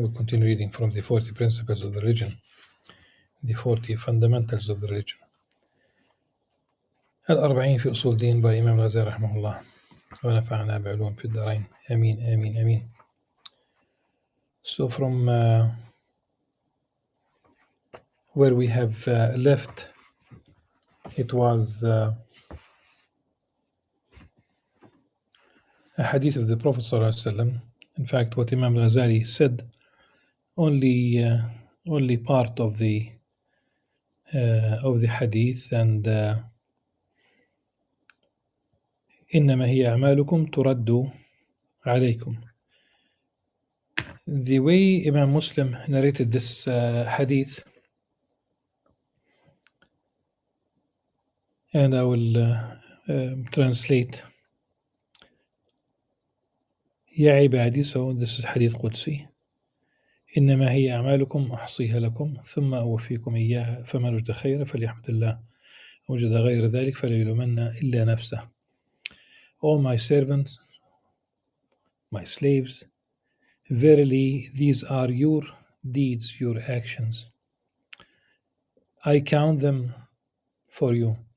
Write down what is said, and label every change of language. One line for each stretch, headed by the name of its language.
English: We continue reading from the 40 principles of the religion, the 40 fundamentals of the religion.
Arabic: الأربعين في أصول الدين by Imam Al-Ghazali رحمه الله ونفعنا بعلوم في الدارين آمين آمين آمين.
English: So from where we have left, it was a hadith of the Prophet ﷺ. In fact, what Imam Al-Ghazali said, only part of the hadith, and
Arabic: إنما هي أعمالكم ترد عليكم.
English: The way Imam Muslim narrated this hadith, and I will translate.
Arabic: يا عبادي,
English: so this is hadith قدسي.
Arabic: إنما هي أعمالكم أحصيها لكم ثم أوفيكم إياها فمن وجد خيرا فليحمد الله وجد غير ذلك فلا يلومن إلا نفسه.
English: All my servants, my slaves, verily these are your deeds, your actions. I count them for you.